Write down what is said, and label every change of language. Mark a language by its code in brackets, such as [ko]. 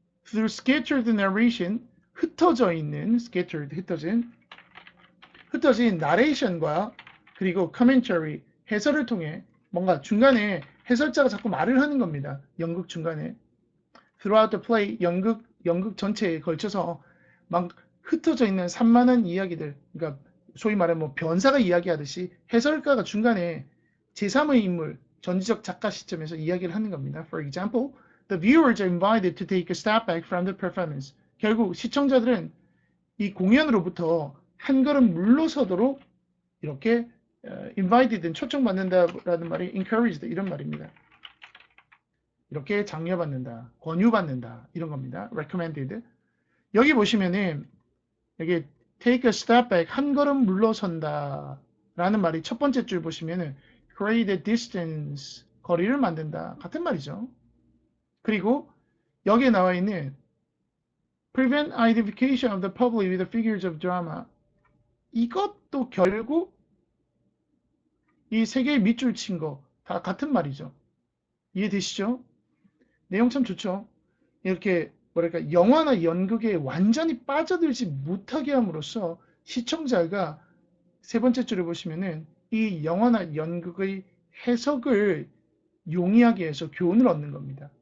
[en] Through scattered narration, [ko] 흩어진 나레이션과 그리고 commentary, 해설을 통해 뭔가 중간에 해설자가 자꾸 말을 하는 겁니다. 연극 중간에. [en] Throughout the play, [ko] 연극 전체에 걸쳐서 막 흩어져 있는 산만한 이야기들, 그러니까 소위 말하면 뭐 변사가 이야기하듯이 해설가가 중간에 제3의 인물, 전지적 작가 시점에서 이야기를 하는 겁니다. [en] For example, the viewers are invited to take a step back from the performance. [ko] 결국 시청자들은 이 공연으로부터 한 걸음 물러서도록 이렇게 invited는 초청받는다라는 말이 encouraged 이런 말입니다. 이렇게 장려받는다, 권유받는다 이런 겁니다. [en] recommended. [ko] 여기 보시면은 여기 [en] take a step back [ko] 한 걸음 물러선다 라는 말이 첫 번째 줄 보시면은 [en] create a distance. [ko] 거리를 만든다. 같은 말이죠. 그리고 여기에 나와 있는 [en] prevent identification of the public with the figures of drama. [ko] 이것도 결국 이 세 개의 밑줄 친 거 다 같은 말이죠. 이해되시죠? 내용 참 좋죠? 이렇게 뭐랄까 영화나 연극에 완전히 빠져들지 못하게 함으로써 시청자가 세 번째 줄에 보시면은 이 영화나 연극의 해석을 용이하게 해서 교훈을 얻는 겁니다.